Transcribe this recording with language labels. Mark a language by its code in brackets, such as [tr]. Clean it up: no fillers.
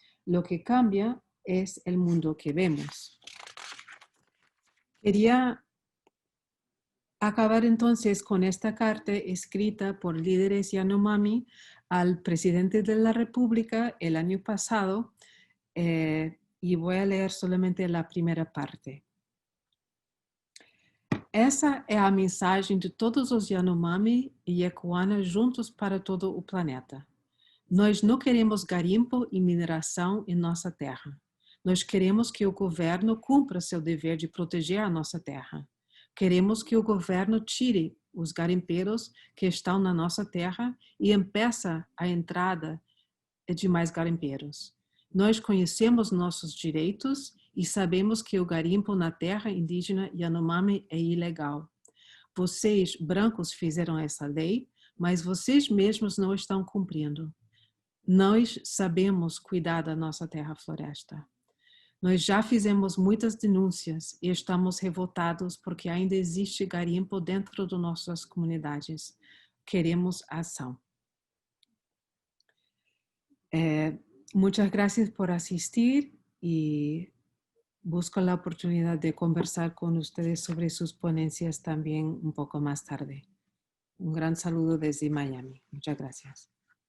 [es] Lo que cambia es el mundo que vemos. Quería acabar entonces con esta carta escrita por líderes Yanomami al presidente de la República el año pasado, y voy a leer solamente la primera parte. [pt] Essa é a mensagem de todos os Yanomami e Yacuana juntos para todo o planeta. Nós não queremos garimpo e mineração em nossa terra. Nós queremos que o governo cumpra seu dever de proteger a nossa terra. Queremos que o governo tire os garimpeiros que estão na nossa terra e impeça a entrada de mais garimpeiros. Nós conhecemos nossos direitos e sabemos que o garimpo na terra indígena Yanomami é ilegal. Vocês, brancos, fizeram essa lei, mas vocês mesmos não estão cumprindo. Nós sabemos cuidar da nossa terra-floresta. Nós já fizemos muitas denúncias e estamos revoltados porque ainda existe garimpo dentro de nossas comunidades. Queremos ação. [es] Muchas gracias por asistir y busco la oportunidad de conversar con ustedes sobre sus ponencias también un poco más tarde. Un gran saludo desde Miami. Muchas gracias.